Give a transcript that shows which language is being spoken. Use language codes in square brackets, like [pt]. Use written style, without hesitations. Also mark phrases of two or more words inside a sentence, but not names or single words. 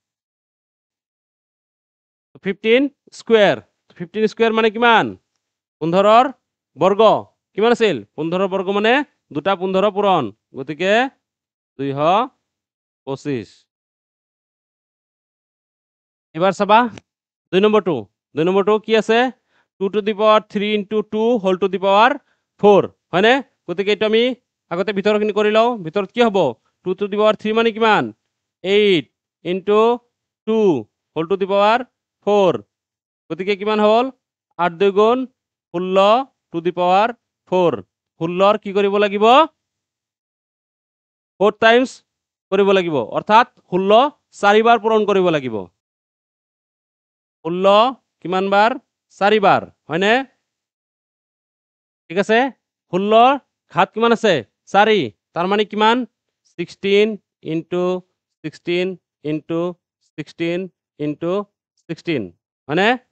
[as] 15 স্কয়াৰ 15 স্কয়াৰ মানে কিমান 15ৰ বৰ্গ কিমান আছিল 15ৰ বৰ্গ মানে দুটা 15 পূৰণ গতিকে 225 এবাৰ চাবা 2 নম্বৰটো কি আছে 2 [en] to the power 3 into 2 whole to the power 4 [as] হয়নে গতিকে এইটো আমি আগতে ভিতৰখিনি কৰি লওঁ ভিতৰত কি হ'ব 2 [en] to the power [as] 3 মানে কিমান 8 [en] into 2 whole to the power 4 [as] গতিকে কিমান হ'ল 8 2 গুণ 16 [en] to the power [as] 4 16ৰ কি কৰিব লাগিব 4 টাইমছ কৰিব লাগিব অৰ্থাৎ 16 4 বাৰ পূৰণ কৰিব লাগিব 16 কিমান বাৰ 4 বাৰ হয়নে ঠিক আছে 16 ঘাত কিমান আছে 4 তাৰ মানে কিমান 16 [en] into 16 into 16 into 16 [as] হয়নে